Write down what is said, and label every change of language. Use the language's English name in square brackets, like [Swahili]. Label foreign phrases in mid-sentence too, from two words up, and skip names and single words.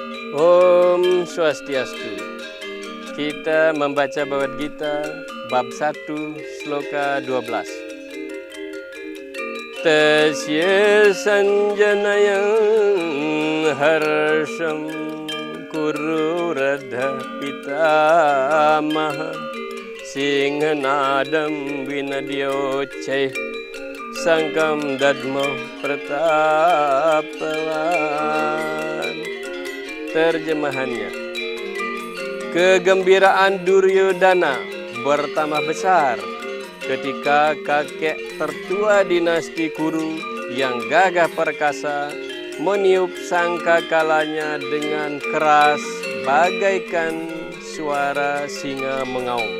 [Sanskrit] Om Swastiastu. [Indonesian] Kita membaca Bhagavad Gita bab 1 sloka 12. [Sanskrit] Tasya sanjanayang harsham kuru radha pitamaha singhanadam vinadyoche sangkam dadmo pratapavan. [Indonesian] Terjemahannya, kegembiraan Duryodhana bertambah besar ketika kakek tertua dinasti Kuru yang gagah perkasa meniup sangkakalanya dengan keras bagaikan suara singa mengaum.